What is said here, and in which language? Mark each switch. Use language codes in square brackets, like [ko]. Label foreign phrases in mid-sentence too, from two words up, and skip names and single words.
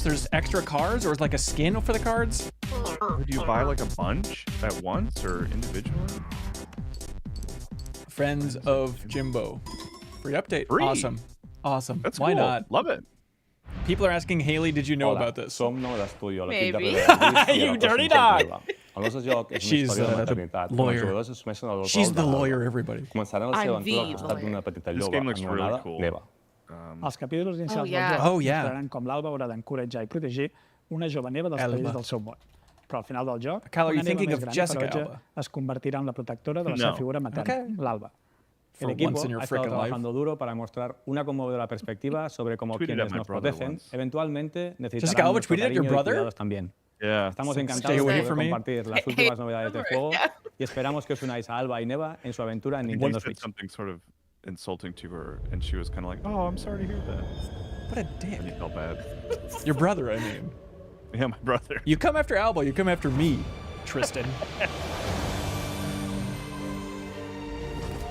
[en] There's extra cards, or is like a skin for the cards? Or do you buy like a bunch at once or individually? Friends of Jimbo. Free update. Free. Awesome. That's Why cool. not? Love it. People are asking, Haley, did you know about this? [ca] Som nou d'estudi a l'equip de [en] Maybe. PDR. You dirty dog. [ca] El nostre joc és una [en] She's, [ca] història de [en] the [ca] maternitat. [en] lawyer. [ca] Els jugadors assumeixen el [en] She's [ca] rol [en] the [ca] de l'Alba. [en] lawyer, everybody. [ca] Començaran la seva [en] I'm [ca] aventura al [en] the [ca] costat [en] lawyer. [ca] d'una petita [en] This [ca] lloba [en] game looks really [ca] anomenada [en] cool. [ca] l'Eva. Els capítols inicials [en] yeah. [ca] del joc [en] Oh, yeah. [ca] mostraran com l'Alba haurà d'encoratjar i protegir una jove neva dels [en] Elba. [ca] perills del seu món. Però al final del joc, [en] Kyle, are you [ca] una neva [en] thinking [ca] més [en] of [ca] gran i [en] Jessica [ca] ferotge [en] Alba? [ca] es convertirà en la protectora de la [en] No. [ca] seva figura materna, [en] Okay. [ca] l'Alba. [en] For [es] El equipo [en] once in your [es] Ha estado [en] frickin' life. [es] trabajando duro para mostrar una conmovedora perspectiva sobre cómo [en] Tweeted [es] quienes [en] at my [es] nos [en] brother [es] protegen [en] once. [es] eventualmente [en] Jessica [es] necesitarán [en] Alba [es] nuestro [en] tweeted at your [es] cariño y [en] brother? [es] cuidados también. [en] Yeah. [es] Estamos [en] Stay [es] encantados de [en] away [es] poder [en] from me. [es] compartir las últimas novedades del juego y esperamos que os unáis a Alba y Neva en su aventura en [en] He [es] Nintendo [en] said [es] Switch. [en] something sort of insulting to her, and she was kind of like, "Oh, I'm sorry to hear that." What a dick. And he felt bad. Your brother, I mean. Yeah, my brother. You come after Alba, you come after me, Tristan. Yeah, this is